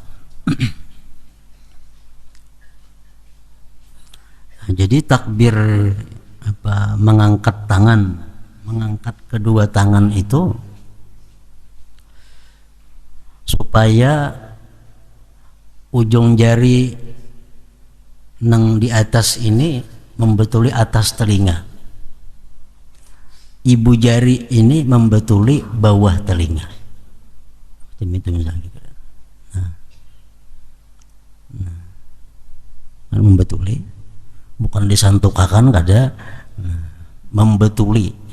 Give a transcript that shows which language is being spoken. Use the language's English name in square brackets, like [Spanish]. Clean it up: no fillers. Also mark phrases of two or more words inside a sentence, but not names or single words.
[Banjar] Jadi takbir mengangkat tangan, mengangkat kedua tangan itu supaya ujung jari nang di atas ini membetuli atas telinga, ibu jari ini membetuli bawah telinga. [Indonesian] Itu misalnya gitu. [Banjar] Membetuli, bukan disantukakan, kada, membetuli.